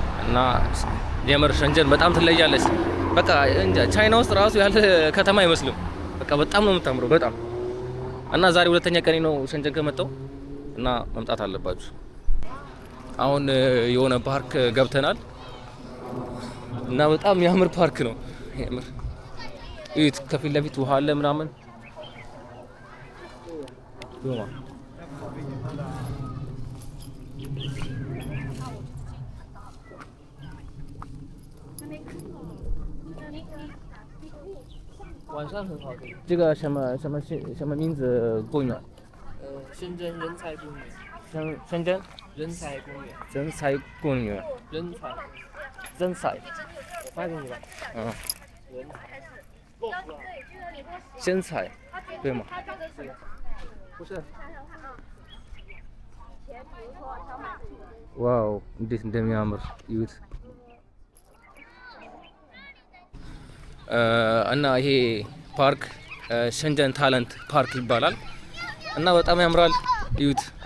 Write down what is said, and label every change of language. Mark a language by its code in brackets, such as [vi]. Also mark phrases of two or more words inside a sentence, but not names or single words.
[am] እና የምር ሸንጀን በጣም ትለያለች። በቃ እንጃ ቻይና ውስጥ ራሱ ያለ ከተማ አይመስልም። በቃ በጣም ነው የምታምረው በጣም። እና ዛሬ ሁለተኛ ቀኔ ነው ሸንጀን ከመጣሁ እና መምጣት አለባችሁ። አሁን የሆነ ፓርክ ገብተናል እና በጣም የሚያምር ፓርክ ነው የምር። እዩት፣ ከፊት ለፊት ውሃ አለ ምናምን። [zh] 晚上很好的。这个什么名字公园？深圳人才公园。深圳人才公园。人才公园。人才。我发给你吧。嗯。人才。身材，对吗？不是。 [am] ዋው እንዴት እንደሚያምር እዩት። እና ይሄ ፓርክ ሸንጀን ታለንት ፓርክ ይባላል እና በጣም ያምራል። እዩት።